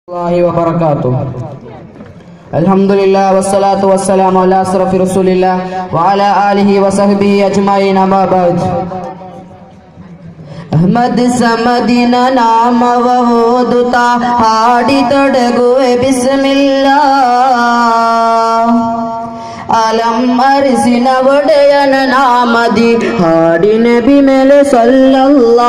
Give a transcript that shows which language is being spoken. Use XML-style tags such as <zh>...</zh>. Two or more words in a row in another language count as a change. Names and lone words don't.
<ar>الله وبركاته. الحمد لله والصلاة والسلام على أشرف رسول الله وعلى آله وصحبه أجمعين. أما بعد.</ar> <kn>ಅಹ್ಮದ್ ಸಮದಿನ ನಾಮವ ಓದುತ್ತಾ ಹಾಡಿ ತೊಡಗುವೆ ಬಿಸ್ಮಿಲ್ಲಾ. ಅಲಂ ಅರಿಸಿನ ಒಡೆಯನ ನಾಮದಿ ಹಾಡಿ ನಬಿ ಮೇಲೆ ಸಲ್ಲಲ್ಲಾ.</kn>